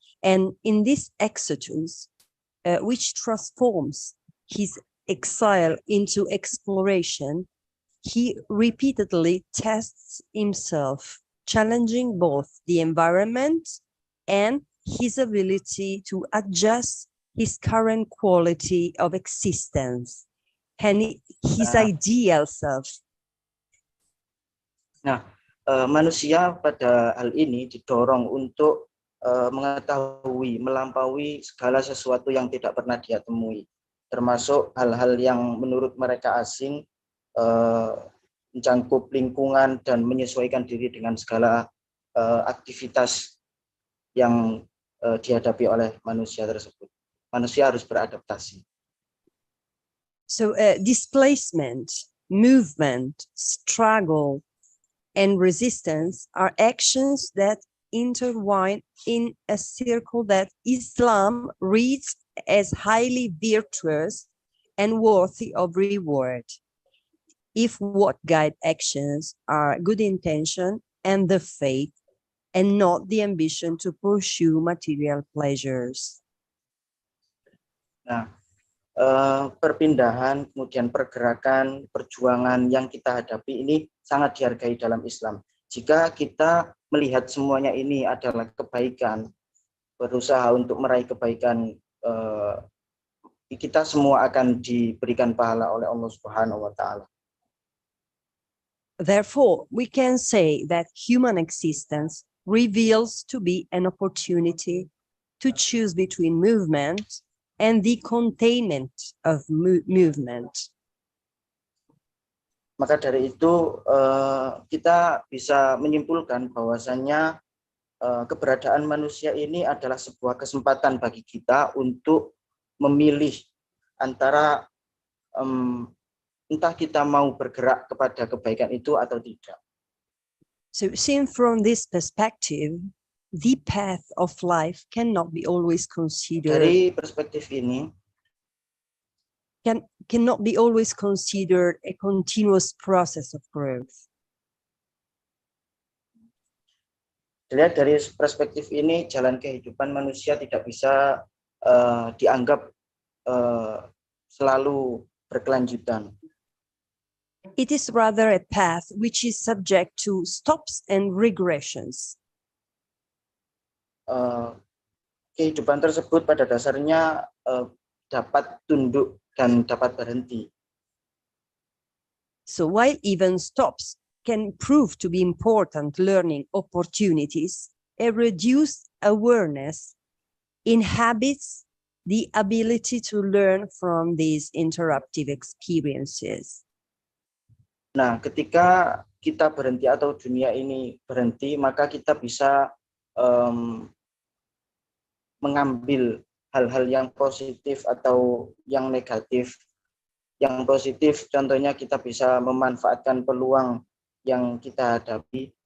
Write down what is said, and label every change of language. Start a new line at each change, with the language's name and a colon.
English: And in this exodus, which transforms his exile into exploration, he repeatedly tests himself, challenging both the environment and his ability to adjust his current quality of existence and his ideal self.
Indonesian: Nah, manusia pada hal ini didorong untuk mengetahui, melampaui segala sesuatu yang tidak pernah dia temui, termasuk hal-hal yang menurut mereka asing, mencangkup lingkungan dan menyesuaikan diri dengan segala aktivitas yang dihadapi oleh manusia tersebut. Manusia harus beradaptasi.
English: So displacement, movement, struggle, and resistance are actions that intertwine in a circle that Islam reads as highly virtuous and worthy of reward, if what guide actions are good intention and the faith, and not the ambition to pursue material pleasures.
Indonesian: Nah, perpindahan, kemudian pergerakan, perjuangan yang kita hadapi ini sangat dihargai dalam Islam. Jika kita melihat semuanya ini adalah kebaikan, berusaha untuk meraih kebaikan, kita semua akan diberikan pahala oleh Allah Subhanahu wa Ta'ala.
English: Therefore, we can say that human existence reveals to be an opportunity to choose between movement and the containment of movement.
Indonesian: Maka dari itu kita bisa menyimpulkan bahwasannya keberadaan manusia ini adalah sebuah kesempatan bagi kita untuk memilih antara entah kita mau bergerak kepada kebaikan itu atau tidak.
English: So seen from this perspective, the path of life cannot be always considered.
Indonesian: Dari perspektif ini,
English: cannot be always considered a continuous process of growth.
Indonesian: Dilihat dari perspektif ini, jalan kehidupan manusia tidak bisa dianggap selalu berkelanjutan.
English: It is rather a path which is subject to stops and regressions.
Indonesian: Kehidupan tersebut pada dasarnya dapat tunduk dan dapat berhenti.
English: So while even stops can prove to be important learning opportunities, a reduced awareness inhabits the ability to learn from these interruptive experiences.
Indonesian: Nah, ketika kita berhenti atau dunia ini berhenti, maka kita bisa mengambil hal-hal yang positif atau yang negatif. Yang positif contohnya kita bisa memanfaatkan peluang yang kita hadapi